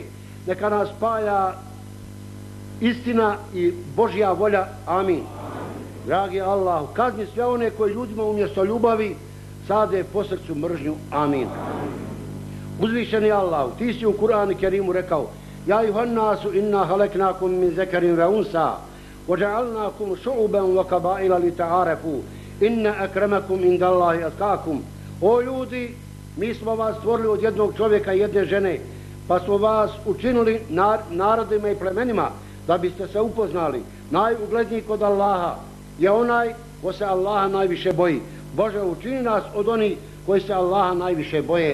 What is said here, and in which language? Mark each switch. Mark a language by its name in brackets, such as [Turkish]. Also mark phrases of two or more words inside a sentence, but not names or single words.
[Bosnian] Neka nas spaja istina i Božja volja. Amin. Dragi Allah, kazni sve one koji ljudima umjesto ljubavi sade po srcu mržnju. Amin. Uzvišeni Allah, ti si u Kur'anu Kerimu rekao: [Arabic] يا أيها الناس إنا خلقناكم من ذكر وأنثى وَجَعَلْنَاكُمْ شُعُبًا وَكَبَائِلَ لِتَعَارَفُوا إِنَّ أَكْرَمَكُمْ عِنْدَ اللَّهِ أَتْقَاكُمْ. [Bosnian] O ljudi, mi smo vas stvorili od jednog čovjeka i jedne žene, pa smo vas učinili narodima i plemenima, da biste se upoznali. Najugledniji kod Allaha je onaj ko se Allaha najviše boji. Bože, učini nas od onih koji se Allaha najviše boje.